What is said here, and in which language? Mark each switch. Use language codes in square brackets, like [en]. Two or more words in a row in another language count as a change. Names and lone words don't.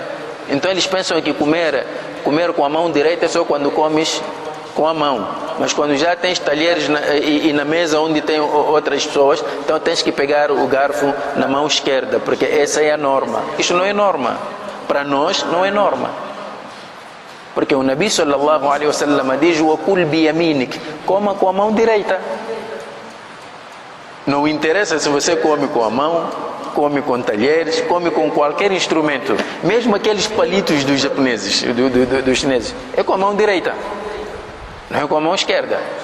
[pt] Então eles pensam que comer com a mão direita é só quando comes com a mão, mas quando já tens talheres e na mesa onde tem outras pessoas, então tens que pegar o garfo na mão esquerda, porque essa é a norma. Isto não é norma, para nós não é norma, porque o Nabi [ar] صلى الله عليه وسلم [pt] diz: [ar] "وكل بيمينك", [pt] coma com a mão direita. Não interessa se você come com a mão, come com talheres, come com qualquer instrumento, mesmo aqueles palitos dos japoneses, dos chineses, é com a mão direita, não é com a mão esquerda.